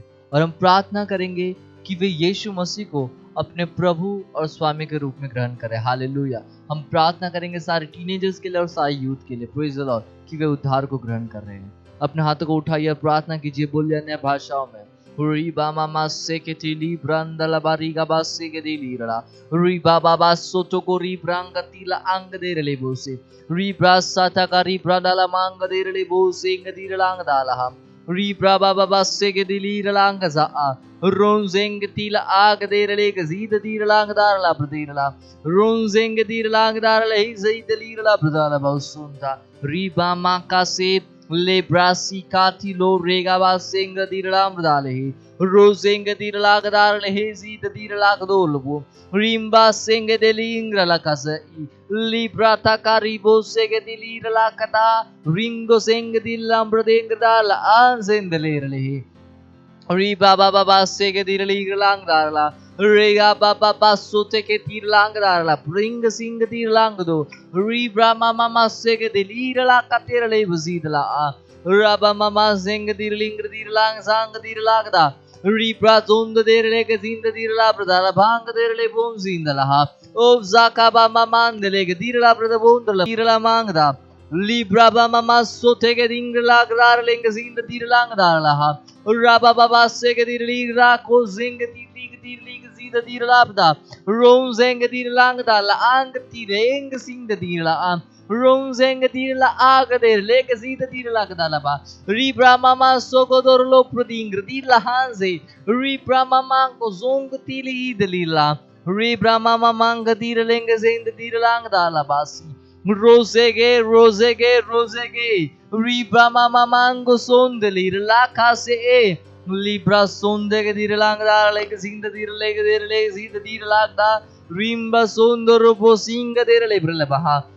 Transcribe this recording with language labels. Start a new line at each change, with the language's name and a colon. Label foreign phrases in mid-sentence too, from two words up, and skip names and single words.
Hindi: और हम प्रार्थना करेंगे कि वे यीशु मसीह को अपने प्रभु और स्वामी के रूप में ग्रहण करें। हालेलुया। हम प्रार्थना करेंगे सारे टीनेजर्स के लिए और सारे यूथ के लिए,
English: praise the Lord,
Hindi: कि वे उद्धार को ग्रहण कर रहे हैं। अपने हाथों को उठाइए और प्रार्थना कीजिए। बोलिए अन्य भाषाओं में रीबा मामा से के तिली ब्रंदला बारीगा बास से के दिली रला रीबा बाबा सोतो को री ब्रांग तिला अंग दे रले बोसे रीब्रा साता का री ब्राडला मांग दे रले बोसे गदी रलांग दाला रीब्रा बाबा बास से के दिली रलांग जा रोंजेंग तिला आग दे रले गजीद दी रलांग दारला प्रदीरला रोंजेंग दी रलांग दारला ही जई दली रला प्रदाला बहुसुंदा रीबा मा का से ले ब्रासी काथी लो रेगा बा सेंग दीरला मदाले रोजेंग दीरला गदार ले जी दीरला गदोलबो रिम्बा सेंग देलिंग रला कस लिब्रा ता कारिबो सेग दिलीरला कता रिंगो सेंग दिल्ला ब्रदेंग दाल आंसेंद लेरले री बाबा बाबा से के दिरली लांग दारला रेगा बाबा बासो ते के तीर लांग दारला रिंग सिंग तीर लांग दो री ब्रामा मामा से के दिलीर ला का तेरले बजीदला राबा मामा सिंग दिरलिंग दिर लांग सांग दिर लागदा री ब्रा जोंद देरले के जिंद दिर ला प्रदाला भांग देरले बोम जिंदला ओ जाका बा मामान देले के दिर ला प्रदा बोंदला दिर ला मांगदा लिब्रा बा मामा सोते के दिंग लागदार लेंग जिंद दिर लांग दारला राबा बाबा से के दिर ली रा को जिंग दिर ली जीद दिर लाबदा रोम जेंग दिर लांग दाला आंग तिरेंग सिंग दिर ला रोम जेंग दिर ला आग देर ले के जीद दिर लाग दाला बा री ब्रामा मा सो को दर लो प्रदिंग दिर ला हांजे री ब्रामा मा को जोंग तिली दलीला री ब्रामा मा मांग दिर लेंग जेंद दिर लांग दाला बासी रोजेगे रोजेगे रोजेगे रीब्रा मामा मांगो सोंदली लाखा से ए लिब्रा सोंदे के दिर लांगदार लेके सिंद दिर लेके दिर ले सीद दिर लागदा रिम्बा सोंदरो बो सिंग दिर ले ब्रले बहा